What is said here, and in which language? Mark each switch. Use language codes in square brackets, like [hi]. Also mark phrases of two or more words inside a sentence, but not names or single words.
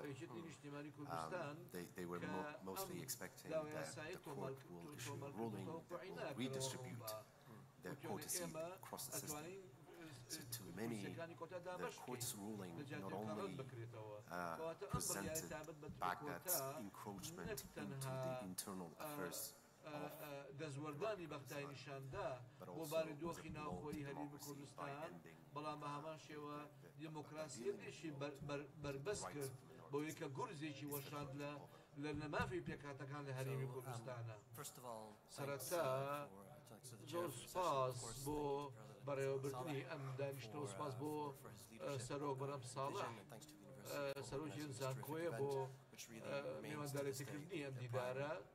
[en] They were mostly expecting that the court will issue a ruling that will redistribute the quota seat across the system. So to many, the court's ruling not only presented Baghdad's encroachment into the internal affairs [ckb] دەزوەردانی بەختای نیشاندا بۆ بارودۆخی ناوخۆیی هەرێمی کوردستان بەڵام بە هەمان شێوە دیموکراسیەکیشی بربەست کرد بۆ یەکە گورزێکی وەشاند لە نەمافی پێکهاتەکان لە هەرێمی کوردستانە. سەرەتا زۆر سوپاس بۆ بەڕێوەبردنی ئەم دانیشتنەوە سوپاس بۆ سەرۆک بەرەم ساڵح سەرۆکی زانکۆیە بۆ میواندارێتیکردنی ئەم دیدارە